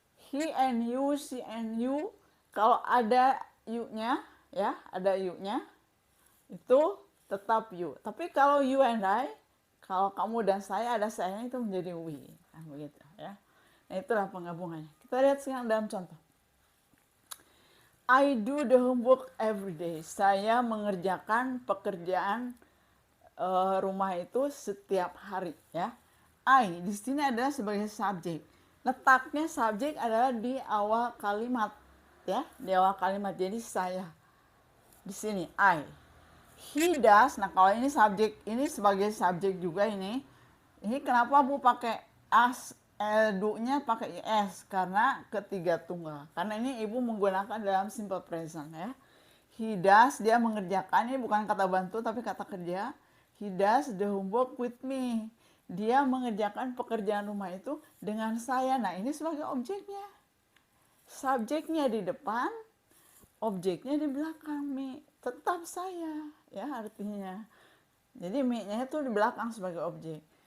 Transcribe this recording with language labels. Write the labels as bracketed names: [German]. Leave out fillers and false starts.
[English] He and you, she and you, [Indonesian] kalau ada you-nya ya, ada you-nya itu tetap you. Tapi kalau you and I, kalau kamu dan saya, ada saya, itu menjadi we, kan begitu ya. Nah itulah penggabungannya. Kita lihat sekarang dalam contoh. [English] I do the homework every day. [Indonesian] Saya mengerjakan pekerjaan rumah itu setiap hari ya. I di sini adalah sebagai subjek. Letaknya subjek adalah di awal kalimat ya, di awal kalimat. Jadi saya di sini I. [English] He does. [Indonesian] Nah kalau ini subjek, ini sebagai subjek juga ini. Ini kenapa Bu pakai as, do-nya pakai is? Karena ketiga tunggal. Karena ini Ibu menggunakan dalam simple present ya. [English] He does, [Indonesian] dia mengerjakan. Ini bukan kata bantu tapi kata kerja. [English] He does the homework with me. [Indonesian] Dia mengerjakan pekerjaan rumah itu dengan saya. Nah ini sebagai objeknya. Subjeknya di depan, objeknya di belakang. Me, tetap saya ya artinya. Jadi me-nya itu di belakang sebagai objek.